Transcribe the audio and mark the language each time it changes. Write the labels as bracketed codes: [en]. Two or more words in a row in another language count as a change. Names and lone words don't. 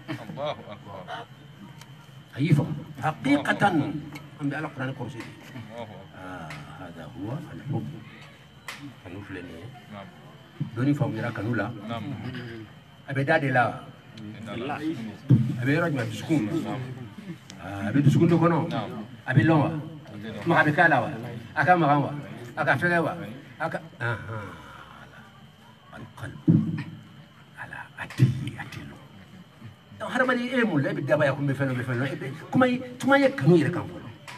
[bm] a y'i faga haqiqatan an bɛ ala kuranɛ kɔrɔsi de [ar] هذا هو الحب [bm] kanu filɛ nin ye dɔɔni faamuyara kanu la a bɛ da de la a bɛ yɔrɔ jumɛn dusukun a bɛ dusukun dɔ kɔnɔ a bɛ lɔn wa maga bɛ k'a la wa a ka magan wa a ka fɛgɛ wa a ka alqalbu ala a tɛ ye a tɛ lɔn hadamaden e ye mun la e bɛ dabaya kun bɛ fɛn dɔ bɛ fɛn dɔ kuma ye kanu yɛrɛ kan fɔlɔ